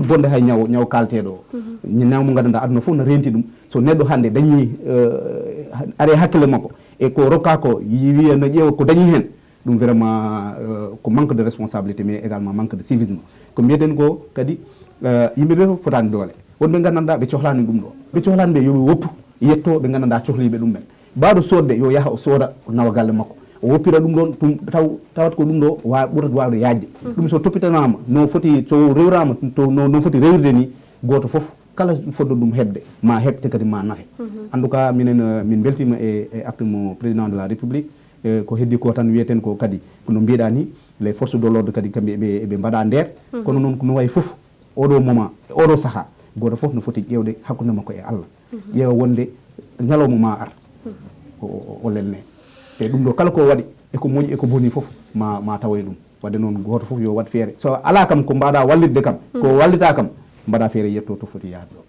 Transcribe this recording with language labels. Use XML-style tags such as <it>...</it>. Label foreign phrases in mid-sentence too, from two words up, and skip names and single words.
<ff>bonde hay ñawo kalteɗo o ñaw mo gandanɗa aduna fof no renti ɗum so neɗɗo hande dañi are hakkille makko e ko rokka ko wiya no ƴeewa ko dañi hen ɗum vraiment ko</ff> <fr>manque de responsabilité mais également manque de civisme</fr> <ff>ko mbiyeten ko kadi yimɓeɓe fof fotani doole wonɓe gandanɗa ɓe cohlani ɗum ɗo ɓe cohlani ɓe yoɓe woppu yetto ɓe gandanɗa cohliɓe ɗum ɓen mbaɗo sodde yo yaaha o sooda o nawa galle makko o woppira ɗum ɗon tawat ko ɗum ɗo ɓuurata wawde yajde ɗum so toppitanama no foti so rewrama no foti rewirde ni goto foof kala foddo ɗum hebde ma heɓte kadi ma nafe</ff> <fr>en tout cas</fr> <ff>min beltima e acte mo</ff> <fr>président de la république</fr> <ff>ko heddi ko tan wiyeten ko kadi no mbiɗa ni</ff> <fr>les forces de l'ordre</fr> <ff>kadi kamɓe ɓe mbaɗa nder kono noon no wayi foof oɗo moment oɗo saaha goto foof no foti ƴewde hakkude makko e Allah ƴeewa wonde ñalawma ma ar o lelne e ɗum ɗo kala ko waɗi eko moƴƴi eko boni foof ma tawoye ɗum wadde noon goto foof yo wat feere so ala kam ko mbaɗa wallidde kam ko wallita kam mbaɗa feere yetto to foti yaade ɗo</ff>